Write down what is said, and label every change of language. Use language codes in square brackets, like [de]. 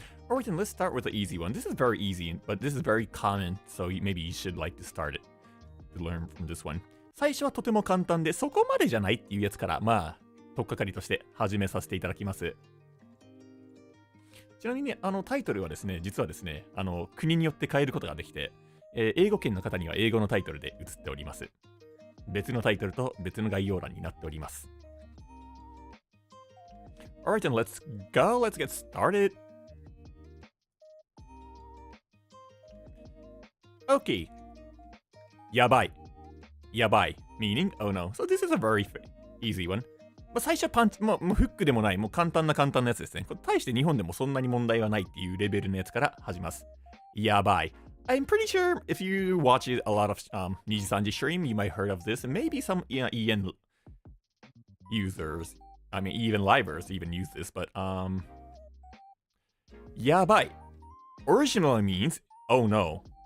[en] Alright then, let's start with the easy one. This is very easy, but this is very common, so maybe you should like to start it to learn from this one. [ja] 最初はとても簡単で、そこまでじゃないっていうやつから、とっかかりとして始めさせていただきます。ちなみにね、タイトルはですね、実はですね、国によって変えることができて、英語圏の方には英語のタイトルで映っております。別のタイトルと別の概要欄になっております。 [en] Alright then, let's go. Let's get started. Okay. やばい。やばい。Meaning, oh no. So this is a very easy one. [ja] 最初はパンチ、もうフックでもない、もう簡単なやつですね。対して日本でもそんなに問題はないっていうレベルのやつから始めます。やばい。 [en] I'm pretty sure if you watch a lot of NIJISANJI stream, you might heard of this, and maybe some EN users, I mean even livers even use this, but やばい originally means, oh no.